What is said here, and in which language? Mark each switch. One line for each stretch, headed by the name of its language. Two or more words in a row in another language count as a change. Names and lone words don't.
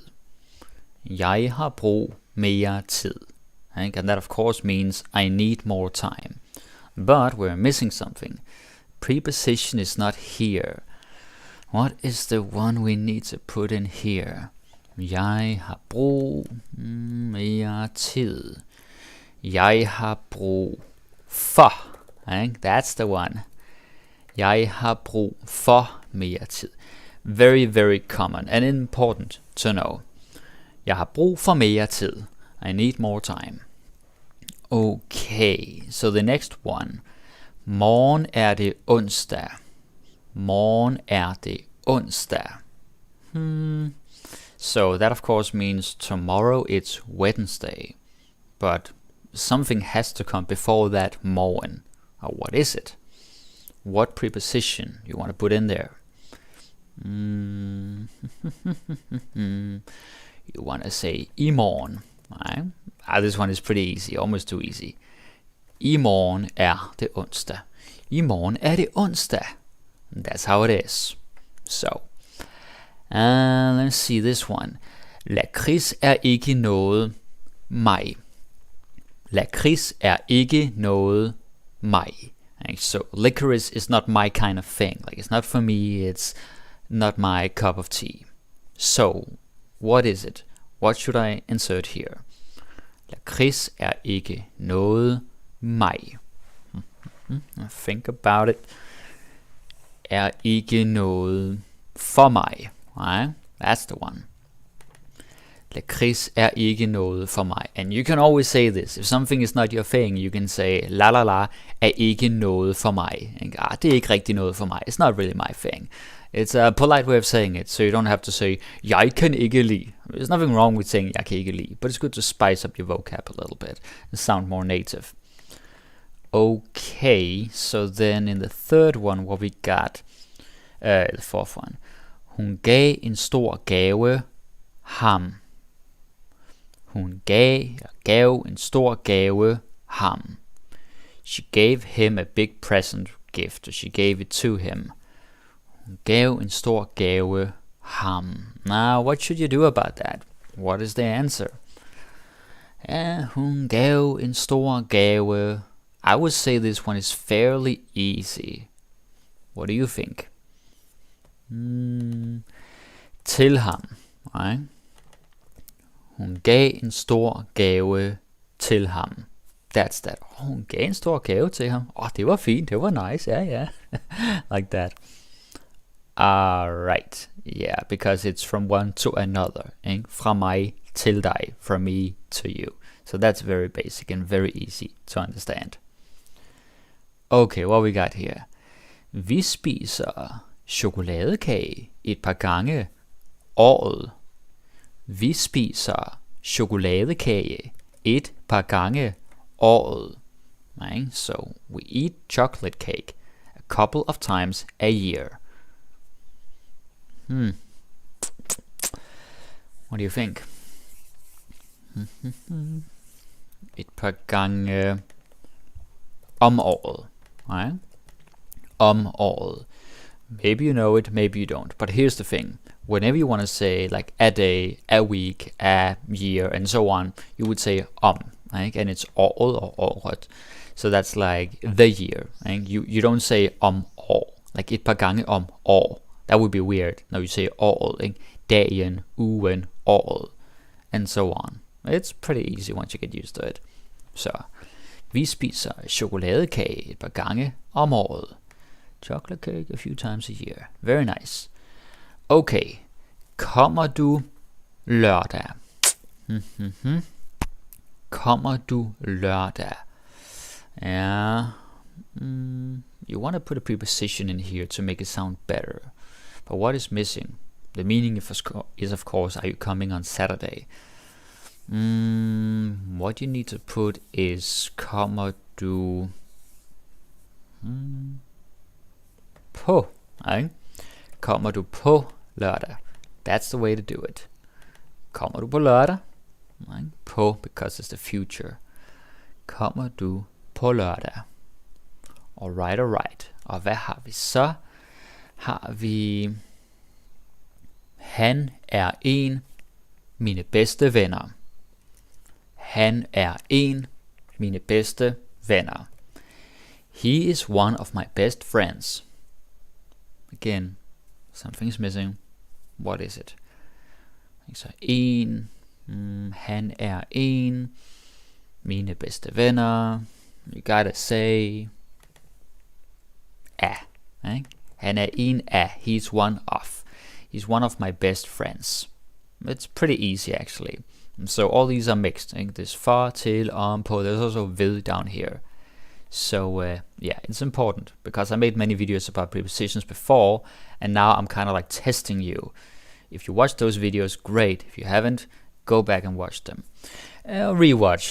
Danish: Jeg har brug mere tid.
English: And that of course means I need more time. But we're missing something. Preposition is not here. What is the one we need to put in here?
Danish: Jeg har brug mere tid. Jeg har brug for.
English: That's the one.
Danish: Jeg har brug for mere tid.
English: Very, very common and important to know.
Danish: Jeg har brug for mere tid.
English: I need more time. Okay, so the next one.
Danish: Morgen er det onsdag. Morgen er det onsdag.
English: So that of course means tomorrow it's Wednesday. But something has to come before that morgen. Or what is it? What preposition you want to put in there? You want to say
Danish: i morgen.
English: Right? This one is pretty easy, almost too easy.
Danish: I morgen er det onsdag. I morgen er det onsdag.
English: That's how it is. So, let's see this one.
Danish: Lakrids er ikke noget mig. Lakrids er ikke noget mig.
English: So licorice is not my kind of thing. Like, it's not for me, it's not my cup of tea. So, what is it? What should I insert here? Lakrids er ikke noget mig. Think about it.
Danish: Er ikke noget for mig.
English: Right? That's the one.
Danish: Lakrids er ikke noget for mig.
English: And you can always say this. If something is not your thing, you can say, la la la
Danish: er ikke noget for mig. Det er ikke rigtig noget for mig.
English: It's not really my thing. It's a polite way of saying it, so you don't have to say,
Danish: jeg kan ikke lide.
English: There's nothing wrong with saying,
Danish: jeg kan ikke lide,
English: but it's good to spice up your vocab a little bit and sound more native. Okay, so then in the third one, what we got, the fourth one.
Danish: Hun gav en stor gave ham. Hun gav en stor gave ham.
English: She gave him a big present gift. She gave it to him.
Danish: Hun gav en stor gave ham.
English: Now, what should you do about that? What is the answer?
Danish: Hun gav en stor gave.
English: I would say this one is fairly easy. What do you think?
Danish: Til ham. Right? Hun gav en stor gave til ham.
English: That's that.
Danish: Hun gav en stor gave til ham. Det var fint. Det var nice.
English: Yeah. Like that. Alright. Yeah, because it's from one to another.
Danish: Fra mig til dig.
English: From me to you. So that's very basic and very easy to understand. Okay, what we got here?
Danish: Vi spiser chokoladekage et par gange året. Vi spiser chokoladekage et par gange året.
English: Right? So we eat chocolate cake a couple of times a year. What do you think?
Danish: Et par gange om året. Right? Om året.
English: Maybe you know it, maybe you don't. But here's the thing. Whenever you want to say like a day, a week, a year, and so on, you would say right? And it's all or året. So that's like the year. Right? You don't say år. Like
Danish: et par gange om år.
English: That would be weird. Now you say året. Right?
Danish: Dagen, ugen, året,
English: and so on. It's pretty easy once you get used to it.
Danish: Så vi spiser chokoladekage et par gange om året.
English: Chocolate cake a few times a year. Very nice.
Danish: Okay. Kommer du lørdag? Kommer du lørdag?
English: Yeah. You want to put a preposition in here to make it sound better. But what is missing? The meaning is of course, are you coming on Saturday? What you need to put is
Danish: kommer du på,
English: right?
Danish: Kommer du på lørdag?
English: That's the way to do it.
Danish: Kommer du på lørdag? Right? På,
English: because it's the future.
Danish: Kommer du på lørdag?
English: Alright, alright.
Danish: Og hvad har vi så? Har vi han er en mine bedste venner. Han er en mine bedste venner.
English: He is one of my best friends. Again, something's missing. What is it?
Danish: Så en, han er en mine bedste venner.
English: You gotta say a. Right?
Danish: Han er en af.
English: He's one of. He's one of my best friends. It's pretty easy actually. So all these are mixed. There's
Danish: for, til, på.
English: There's also ved down here. So yeah, it's important because I made many videos about prepositions before, and now I'm kind of like testing you. If you watch those videos, great. If you haven't, go back and watch them. Rewatch.